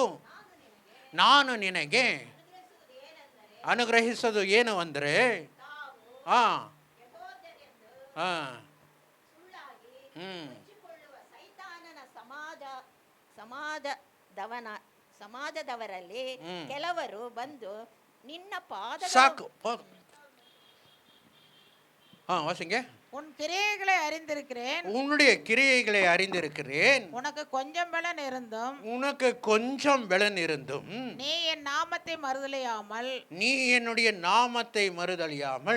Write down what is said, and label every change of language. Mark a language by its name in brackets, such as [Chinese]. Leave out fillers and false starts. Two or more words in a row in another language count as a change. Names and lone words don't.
[Kannada] ನಾನು ನಿನಗೆ ಅನುಗ್ರಹಿಸೋದು ಏನು ಅಂದರೆ, ಸಮಾಜದವರಲ್ಲಿ ಕೆಲವರು ಬಂದು ನಿನ್ನ ಪಾದ ಸಾಕು. [Tamil] வாசிங்க. உன் கிரியைகளை அறிந்திருக்கிறேன், உன்னுடைய கிரியைகளை அறிந்திருக்கிறேன், உனக்கு கொஞ்சம் பலன் இருந்தும் உனக்கு கொஞ்சம் பலன் இருந்தும் நீ என் நாமத்தை மறுதலியாமல், நீ என்னுடைய நாமத்தை மறுதலியாமல்,